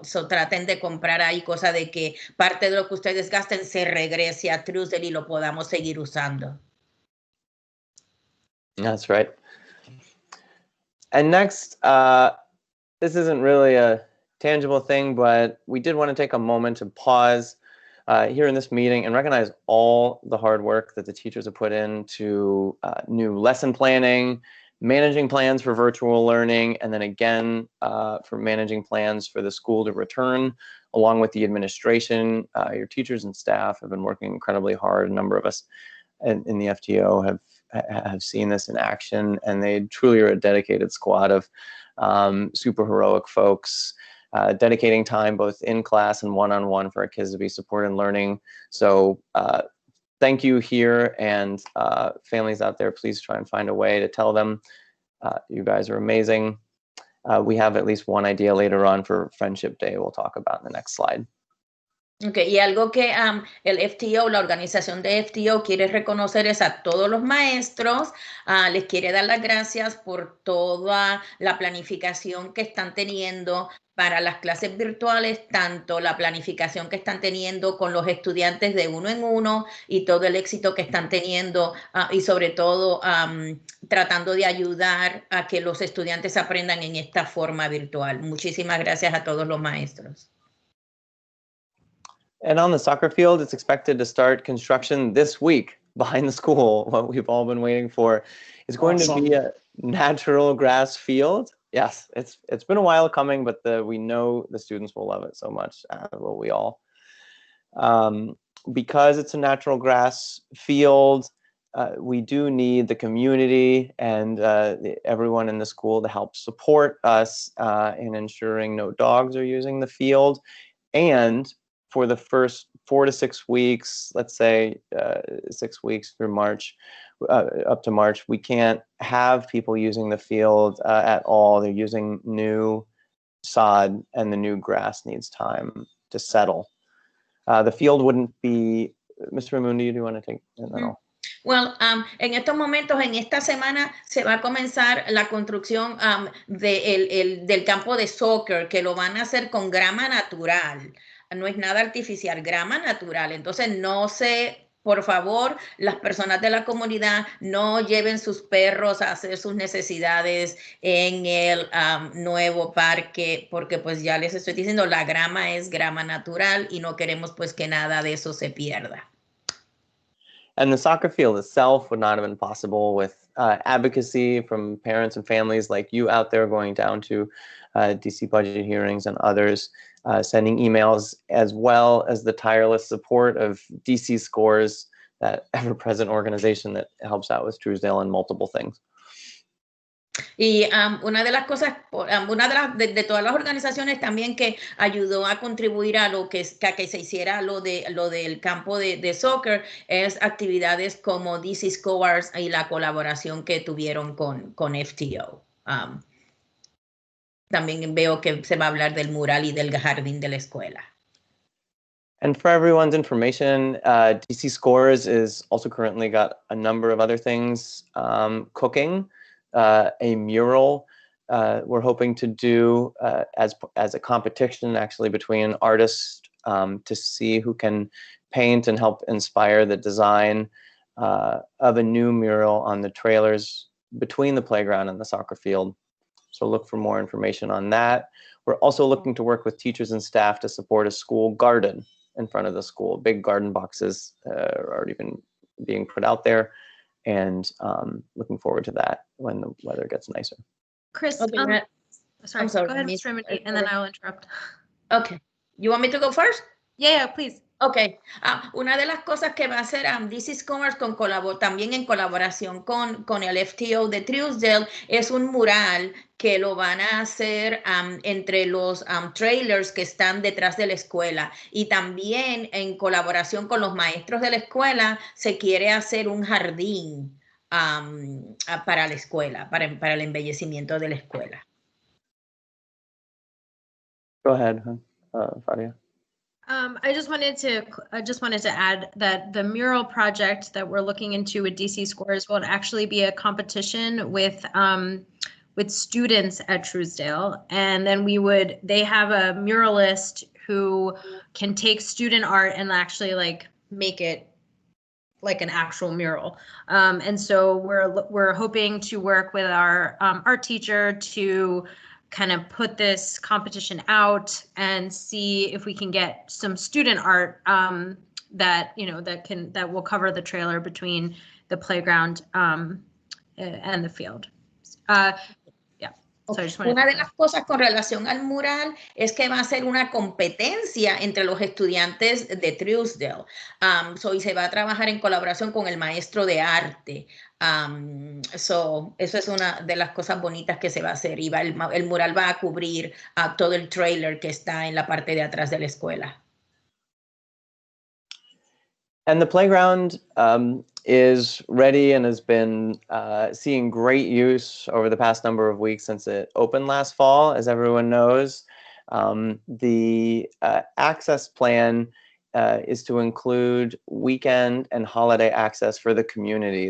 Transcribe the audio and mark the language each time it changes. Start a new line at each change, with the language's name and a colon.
Spanish: So traten de comprar ahí, cosa de que parte de lo que ustedes gasten se regrese a Truesdale y lo podamos seguir usando.
English: That's right. And next, this isn't really a tangible thing, but we did want to take a moment to pause here in this meeting and recognize all the hard work that the teachers have put into new lesson planning, managing plans for virtual learning, and then again for managing plans for the school to return, along with the administration. Your teachers and staff have been working incredibly hard. A number of us in the FTO have seen this in action, and they truly are a dedicated squad of super heroic folks, dedicating time both in class and one-on-one for our kids to be supported in learning. So thank you here, and families out there, please try and find a way to tell them you guys are amazing. We have at least one idea later on for Friendship Day we'll talk about in the next slide.
Spanish: Okay, y algo que el FTO, la organización de FTO, quiere reconocer es a todos los maestros, les quiere dar las gracias por toda la planificación que están teniendo para las clases virtuales, tanto la planificación que están teniendo con los estudiantes de uno en uno y todo el éxito que están teniendo, y sobre todo tratando de ayudar a que los estudiantes aprendan en esta forma virtual. Muchísimas gracias a todos los maestros.
English: And on the soccer field, it's expected to start construction this week behind the school. What we've all been waiting for is going to be a natural grass field. Yes, it's been a while coming, but we know the students will love it so much. Will we all? Because it's a natural grass field, we do need the community and everyone in the school to help support us in ensuring no dogs are using the field. And for the first 4 to 6 weeks, let's say 6 weeks through March, up to March, we can't have people using the field at all. They're using new sod, and the new grass needs time to settle. The field wouldn't be, Mr. Raimundi, do you want to take it? No.
Spanish: Well, en estos momentos, en esta semana, se va a comenzar la construcción del campo de soccer, que lo van a hacer con grama natural. No es nada artificial, grama natural. Entonces, no se, por favor, las personas de la comunidad no lleven sus perros a hacer sus necesidades en el nuevo parque, porque pues ya les estoy diciendo, la grama es grama natural y no queremos pues que nada de eso se pierda.
English: And the soccer field itself would not have been possible with advocacy from parents and families like you out there going down to DC budget hearings and others, sending emails, as well as the tireless support of DC Scores, that ever-present organization that helps out with Truesdale and multiple things.
Spanish: Y una de las cosas, una de todas las organizaciones también que ayudó a contribuir a lo que se hiciera lo del campo de soccer es actividades como DC Scores y la colaboración que tuvieron con FTO. También veo que se va a hablar del mural y del jardín de la escuela.
English: And for everyone's information, DC Scores is also currently got a number of other things cooking. A mural we're hoping to do as a competition actually between artists to see who can paint and help inspire the design of a new mural on the trailers between the playground and the soccer field. So look for more information on that. We're also looking to work with teachers and staff to support a school garden in front of the school. Big garden boxes are already been being put out there, and looking forward to that when the weather gets nicer. Chris, Sorry, I'm sorry, go ahead, Miss- Mr. Remedy, and then I'll interrupt. Okay. You want me to go first? Yeah, please.
Spanish: Ok, una de las cosas que va a hacer This is Commerce también en colaboración con el FTO de Truesdale es un mural que lo van a hacer entre los trailers que están detrás de la escuela, y también en colaboración con los maestros de la escuela se quiere hacer un jardín para la escuela, para el embellecimiento de la escuela.
English: Go ahead, Fadia. I just wanted to add that the mural project that we're looking into with DC Scores will actually be a competition with students at Truesdale, and then they have a muralist who can take student art and actually like make it like an actual mural. And so we're hoping to work with our art teacher to kind of put this competition out and see if we can get some student art that will cover the trailer between the playground and the field.
Spanish: Una de las cosas con relación al mural es que va a ser una competencia entre los estudiantes de Truesdale. Y se va a trabajar en colaboración con el maestro de arte. Eso es una de las cosas bonitas que se va a hacer. Y el mural va a cubrir todo el trailer que está en la parte de atrás de la escuela.
English: And the playground is ready and has been seeing great use over the past number of weeks since it opened last fall, as everyone knows. The access plan is to include weekend and holiday access for the community.